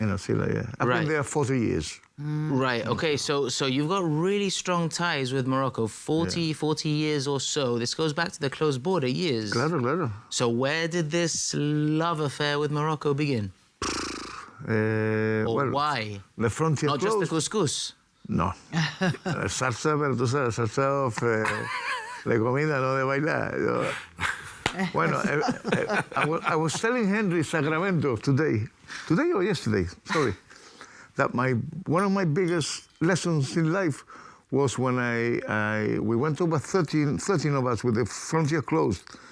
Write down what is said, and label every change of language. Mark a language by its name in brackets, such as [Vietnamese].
[English] In Asilah, yeah. I've been there 40 years. Right, okay, so you've got really strong ties with Morocco, 40 years or so. This goes back to the closed border years. [Spanish] Claro. [English] So where did this love affair with Morocco begin? Or why? The frontier Not closed. just the couscous? No. [Spanish] Salsa, pero tú sabes, salsa de comida, no de bailar. [English] Bueno, I was telling Henry Sacramento today or yesterday, sorry, that one of my biggest lessons in life was when we went over 13 of us with the frontier closed.